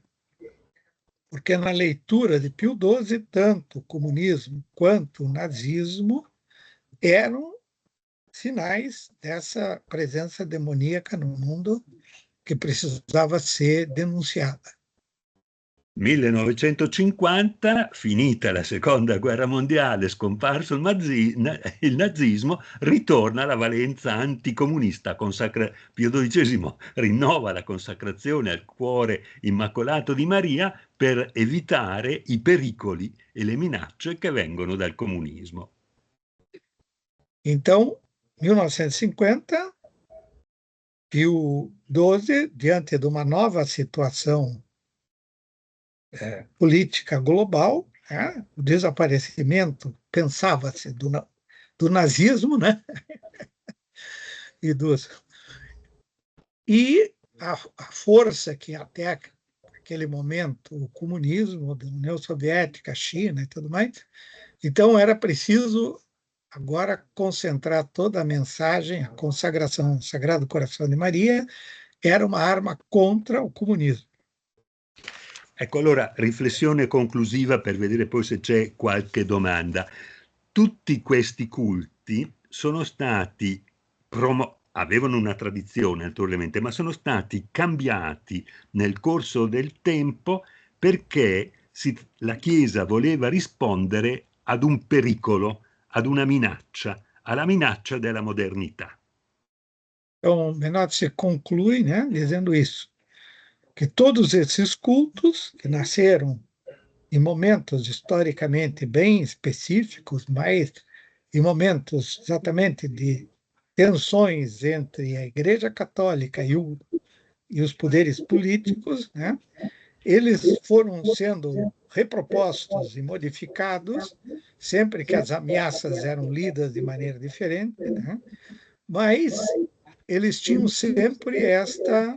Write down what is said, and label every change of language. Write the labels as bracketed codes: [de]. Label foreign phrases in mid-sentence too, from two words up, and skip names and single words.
[pt] Porque na leitura de Pio XII, tanto o comunismo quanto o nazismo eram sinais dessa presença demoníaca no mundo que precisava ser denunciada. [it] 1950, finita la Seconda Guerra Mondiale, scomparso il nazismo, ritorna la valenza anticomunista. Pio XII rinnova la consacrazione al cuore immacolato di Maria per evitare i pericoli e le minacce che vengono dal comunismo. [pt] Então, 1950, Pio XII, diante de uma nova situação política global, né? O desaparecimento, pensava-se, do nazismo, né? e a força que até aquele momento o comunismo da União Soviética, a China e tudo mais, então era preciso agora concentrar toda a mensagem, a consagração ao Sagrado Coração de Maria era uma arma contra o comunismo. [it] Ecco, allora, riflessione conclusiva per vedere poi se c'è qualche domanda. Tutti questi culti sono stati, avevano una tradizione naturalmente, ma sono stati cambiati nel corso del tempo perché la Chiesa voleva rispondere ad un pericolo, ad una minaccia, alla minaccia della modernità. [pt] Então, Menotti conclui, né, dizendo isso, que todos esses cultos que nasceram em momentos historicamente bem específicos, mas em momentos exatamente de tensões entre a Igreja Católica e os poderes políticos, né, eles foram sendo repropostos e modificados sempre que as ameaças eram lidas de maneira diferente, né, mas eles tinham sempre esta...